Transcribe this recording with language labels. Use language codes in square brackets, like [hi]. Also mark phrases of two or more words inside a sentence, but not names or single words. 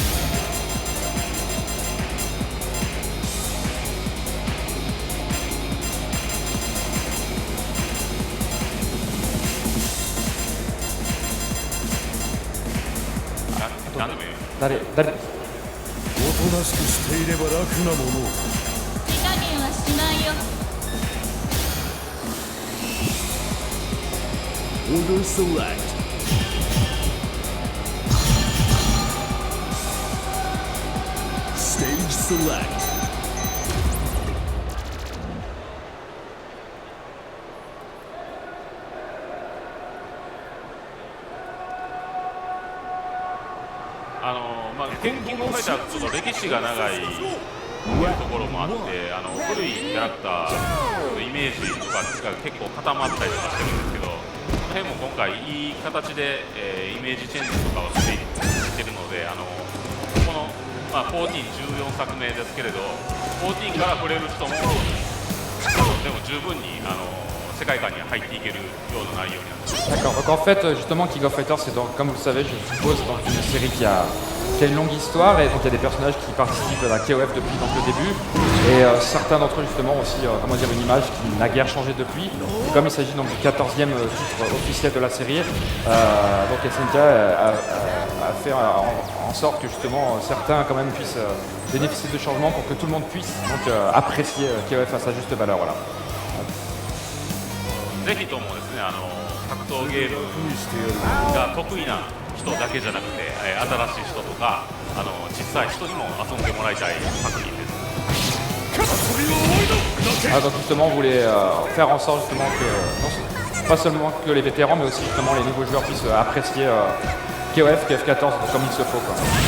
[ja] 何でもいい。誰おとなしくしていれば楽なもの。手加減はしないよ。 [en] Order select. Stage select. [ja] キングオブファイターちょっと歴史が長いというところもあって、古いキャラクターのイメージとかが結構固まったりとかしてるんですけど、その辺も今回いい形で、イメージチェンジとかをしていってるので、この、14、14作目ですけれど、14から触れる人もでも十分に世界観に入っていけるような内容になっています。 [fr] D'accord. Donc en fait justement King of Fighters c'est donc, comme vous le savez je suppose donc une série qui a une longue histoire et donc il y a des personnages qui participent à la KOF depuis donc, le début et certains d'entre eux justement aussi comment dire une image qui n'a guère changé depuis. Et comme il s'agit donc du 14e titre officiel de la série, donc SNK a fait en sorte que justement certains quand même puissent bénéficier de changements pour que tout le monde puisse donc apprécier KOF à sa juste valeur. Voilà. [ja] ぜひともですね、格闘ゲームが得意な人だけじゃなくて、新しい人とか小さい人にも遊んでもらいたい作品です。 [fr] Ah, donc justement, on voulait faire en sorte justement que pas seulement que les vétérans, mais aussi justement les nouveaux joueurs puissent apprécier KOF, KF14 comme il se faut. Quoi.